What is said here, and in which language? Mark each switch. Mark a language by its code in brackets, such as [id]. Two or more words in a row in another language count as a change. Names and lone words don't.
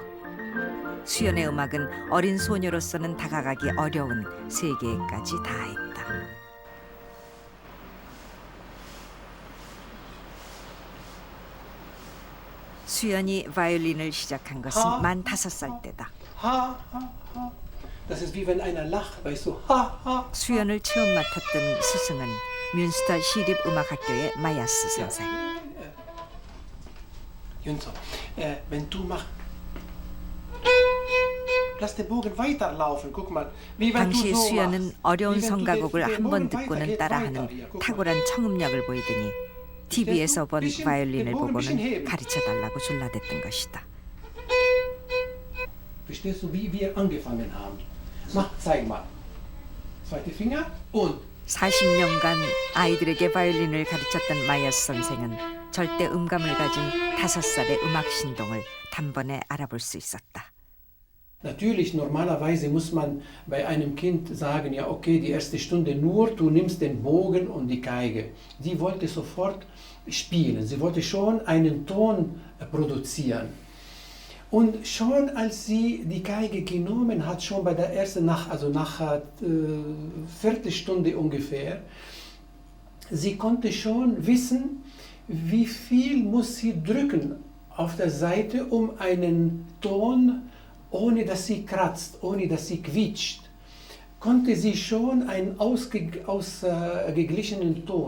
[ko] 수연의 음악은 어린 소녀로서는 다가가기 어려운 세계에까지 닿아있다. 수연이 바이올린을 시작한 것은 만 5살 때다. [de] Das ist wie wenn einer lacht, weißt du? Ha, ha. [ko] 수연을 처음 맡았던 스승은 뮌스터 시립음악학교의 마야스 선생. [de] Jünzo, wenn du machst, lass den Bogen weiterlaufen. Guck mal, wie wenn du [ko] 당시 [de] so [ko] 수연은 [de] machst. [ko] 어려운 [de] Wie wenn du [ko] 성가곡을 [de] den [ko] 한 번 [de] Bogen weiter [ko] 듣고는 [de] geht, [ko] 따라하는 [de] weiter. Guck mal. [ko] 탁월한 청음력을 보이더니 TV에서 본 바이올린을 보고는 가르쳐달라고 졸라댔던 것이다. [de] Verstehst du, wie wir angefangen haben? Mach, zeig mal. Zweite Finger und [ko] 40년간 아이들에게 바이올린을 가르쳤던 마이어스 선생은 절대 음감을 가진 5살의 음악 신동을 단번에 알아볼 수 있었다. [de] Natürlich, normalerweise muss man bei einem Kind sagen, ja okay, die erste Stunde nur, du nimmst den Bogen und die Geige. Sie wollte sofort spielen, sie wollte schon einen Ton produzieren. Und schon als sie die Geige genommen hat, schon bei der ersten nach Viertelstunde ungefähr, sie konnte schon wissen, wie viel muss sie drücken auf der Seite, um einen Ton, ohne dass sie kratzt, ohne dass sie quietscht, konnte sie schon einen ausgeglichenen Ton.